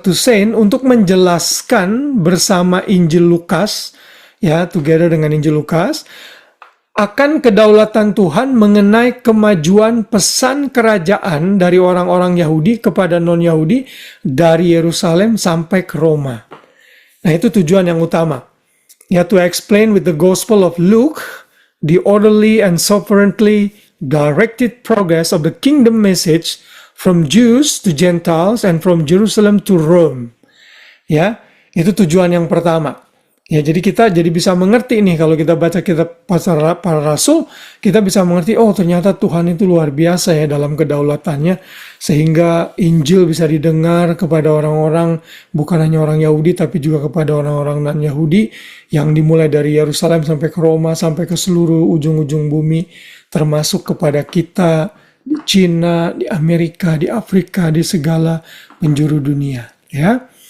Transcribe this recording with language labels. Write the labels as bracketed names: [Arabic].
[Indonesian] Toussaint untuk menjelaskan bersama Injil Lukas ya, together dengan Injil Lukas, akan kedaulatan Tuhan mengenai kemajuan pesan kerajaan dari orang-orang Yahudi kepada non-Yahudi dari Yerusalem sampai ke Roma. Nah, itu tujuan yang utama. [English] Ya, to explain with the Gospel of Luke the orderly and sovereignly directed progress of the kingdom message from Jews to Gentiles and from Jerusalem to Rome. [Indonesian] Ya, itu tujuan yang pertama. Ya, jadi kita bisa mengerti nih, kalau kita baca kitab para rasul, kita bisa mengerti, oh ternyata Tuhan itu luar biasa ya dalam kedaulatannya, sehingga Injil bisa didengar kepada orang-orang, bukan hanya orang Yahudi, tapi juga kepada orang-orang non-Yahudi, yang dimulai dari Yerusalem sampai ke Roma, sampai ke seluruh ujung-ujung bumi, termasuk kepada kita di Cina, di Amerika, di Afrika, di segala penjuru dunia. Ya.